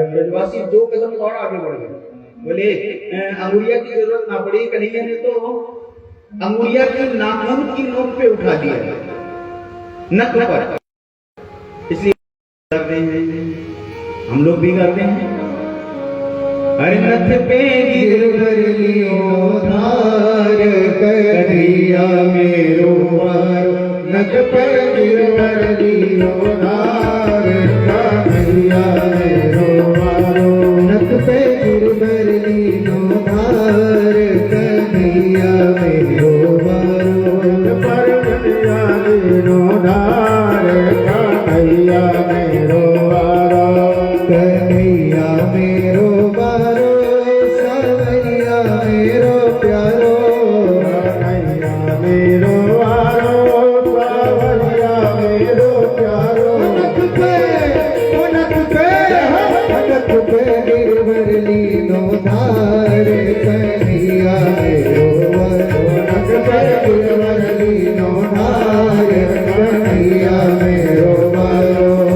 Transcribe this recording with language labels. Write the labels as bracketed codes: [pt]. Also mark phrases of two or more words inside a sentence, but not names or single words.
[hi] ब्रजवासी 2 कदम और आगे बढ़ गए, बोले अंगुलिया की जरूरत ना पड़ी, कन्हैया ने तो अंगुलिया की नाखून की नोक पे उठा दिया, नख पर। इसलिए करते हैं, हम लोग भी करते हैं। [bra] अरे नथ पे गिरधर लियो धार कन्हैया मेरो वारो, नथ पर गिरधर लियो धार कन्हैया मेरो वारो, नथ पे गिरधर लियो धार कन्हैया मेरो वारो, पर कन्हैया मेरो धार कन्हैया मेरो वारो, कन्हैया मेरो वारो, सावरिया मेरो प्यारो, कन्हैया मेरो वारो, सावरिया मेरो प्यारो, नथ पे गिरधर लीनो धार कन्हैया मेरो वारो, नथ पे गिरधर लीनो धार कन्हैया मेरो वारो।